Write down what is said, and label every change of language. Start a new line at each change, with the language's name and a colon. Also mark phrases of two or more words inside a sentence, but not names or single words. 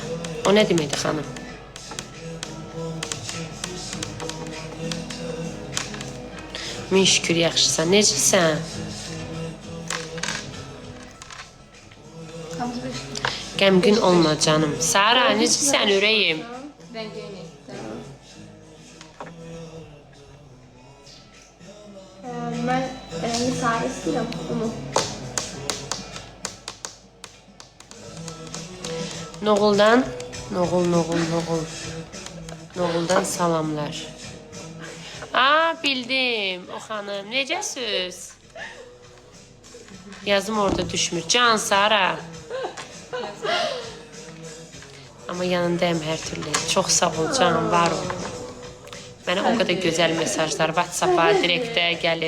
Azerbaijani: O nə deməkdir, xanım? Min şükür, yaxşısan. Necəsən? Hamısı beş. Qəmgin olma canım. Sara, necəsən ürəyim?
Turkish: Rengi en iyi. Ben misafir istedim onu.
Azerbaijani: Noğuldan, Noğuldan salamlar. Aa, bildim. O xanım, necəsiz? Yazım orada düşmür. Can, Sara. Amma yanındayım hər türlü. Çox sağ ol Can, var ol. Mənə o qədər gözəl mesajlar WhatsApp-a, direktə gəlir.